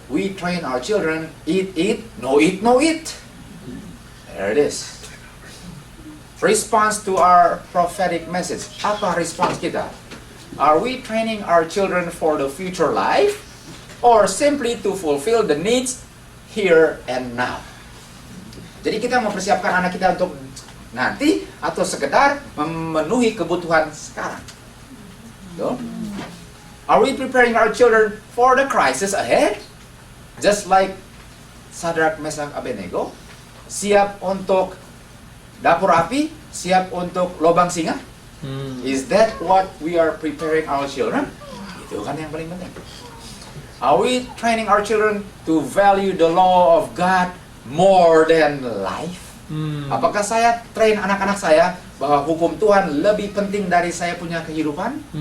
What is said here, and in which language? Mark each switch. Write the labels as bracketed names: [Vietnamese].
[English] We train our children, eat, no eat, no eat. There it is. Response to our prophetic message. [Indonesian] Apa response kita? [English] Are we training our children for the future life? Or simply to fulfill the needs here and now? [Indonesian] Jadi kita mempersiapkan anak kita untuk nanti atau sekedar memenuhi kebutuhan sekarang? [English] So, are we preparing our children for the crisis ahead? Just like Sadrak, Mesak, Abednego? [Indonesian] Siap untuk dapur api? Siap untuk lubang singa? [English] Is that what we are preparing our children? [Indonesian] Itu kan yang paling penting. [English] Are we training our children to value the law of God more than life? [Indonesian] Apakah saya train anak-anak saya bahwa hukum Tuhan lebih penting dari saya punya kehidupan?